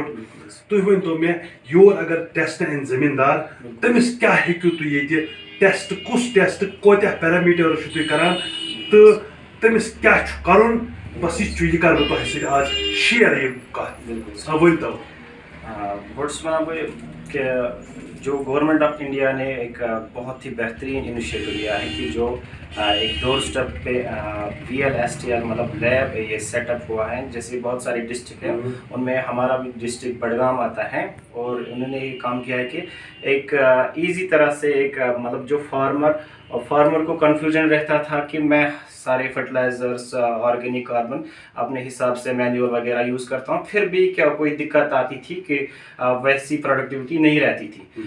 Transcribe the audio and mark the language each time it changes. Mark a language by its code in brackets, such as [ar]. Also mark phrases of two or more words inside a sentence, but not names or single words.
[ks] تُہۍ ؤنۍتو مےٚ یور اگر ٹٮ۪سٹ انہِ زٔمیٖندار تٔمِس کیٛاہ ہیٚکِو تُہۍ ییٚتہِ ٹٮ۪سٹ کُس ٹٮ۪سٹ کوتاہ پیرامیٖٹٲرٕس چھِو تُہۍ کران تہٕ تٔمِس کیٛاہ چھُ کرُن. بس یہِ کرٕ بہٕ تۄہہِ سۭتۍ آز شیر یہِ کتھ. ؤنۍتو. گۄڈٕ چھُس ونان بہٕ [ur] کہ جو گورنمنٹ آف انڈیا نے ایک بہت ہی بہترین انیشیٹو لیا ہے کہ جو ایک [en] door step [ur] پہ VLSTL مطلب لیب یہ سیٹ اپ ہوا ہے. جیسے بہت سارے ڈسٹرکٹ ہیں ان میں ہمارا بھی ڈسٹرکٹ بڈگام آتا ہے اور انہوں نے یہ کام کیا ہے کہ ایک ایزی طرح سے ایک مطلب جو فارمر کو کنفیوژن رہتا تھا کہ میں سارے فرٹیلائزرس [en] organic carbon [ur] اپنے حساب سے مینیور وغیرہ یوز کرتا ہوں پھر بھی کیا کوئی دقت آتی تھی کہ ویسی پروڈکٹیوٹی نہیں رہتی تھی.